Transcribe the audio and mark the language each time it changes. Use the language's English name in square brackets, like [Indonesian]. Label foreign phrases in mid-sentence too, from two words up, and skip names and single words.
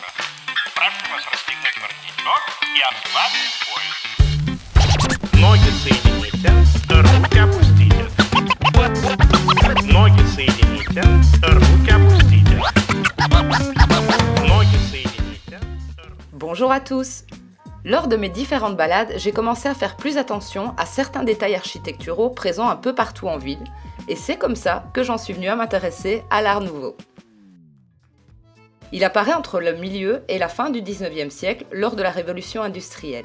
[Russian] Прошу вас расстегнуть воротничок и отправить в поезд. Ноги соедините, руки опустите. Ноги соедините, руки опустите. Ноги соедините. [French] Bonjour à tous! Lors de mes différentes balades, j'ai commencé à faire plus attention à certains détails architecturaux présents un peu partout en ville, et c'est comme ça que j'en suis venue à m'intéresser à l'Art Nouveau. Il apparaît entre le milieu et la fin du 19e siècle lors de la Révolution industrielle.